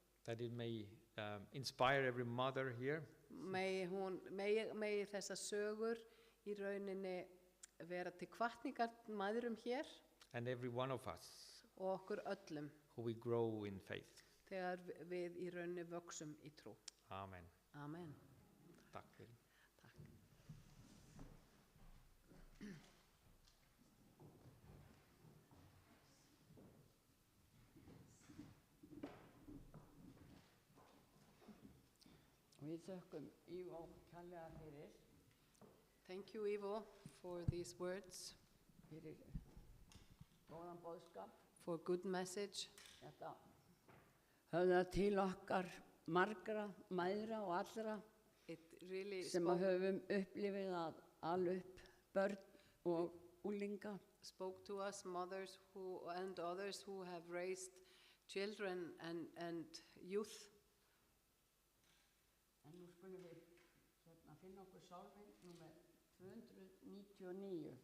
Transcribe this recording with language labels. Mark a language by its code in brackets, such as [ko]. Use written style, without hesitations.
[en] that it may inspire every mother here [is] megi þessar sögur í rauninni vera til hvatningar mæðurum hér [en] and every one of us [is] og okkur öllum [en] who we grow in faith. [is] þegar við í rauninni vöxum í trú. Amen. Amen. Takk fyrir. Takk. Og við þökkum Ivo kærlega fyrir, [en] Thank you, Ivo, for these words, [is] fyrir góðan boðskap. [en] for good message. [is] Þetta höfða til okkar margra, mæðra og allra [en] It really [is] sem að höfum upplifið að ala upp börn og úlinga. [en] spoke to us, mothers and others who have raised children and youth. [is] En nú skulum við finna okkur sálminn númer 299.